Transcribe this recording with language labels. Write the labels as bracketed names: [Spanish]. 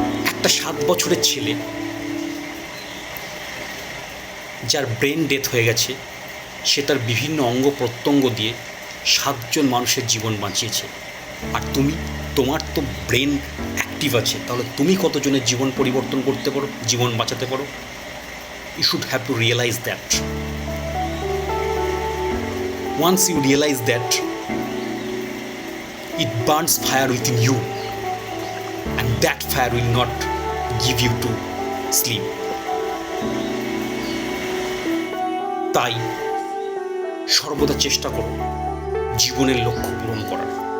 [Bangla] একটা 7 বছরের ছেলে যার ব্রেন ডেথ হয়ে গেছে, সে তার বিভিন্ন অঙ্গ প্রত্যঙ্গ দিয়ে 7 জন মানুষের জীবন বাঁচিয়েছে। আর তোমার তো ব্রেন অ্যাক্টিভ আছে, তাহলে তুমি কতজনের জীবন পরিবর্তন করতে পারো, জীবন বাঁচাতে পারো? [English] You should have to realize that. Once you realize that, it burns fire within you, and that fire will not give you to sleep. [Bangla] তাই সর্বদা চেষ্টা করো জীবনের লক্ষ্য পূরণ করার।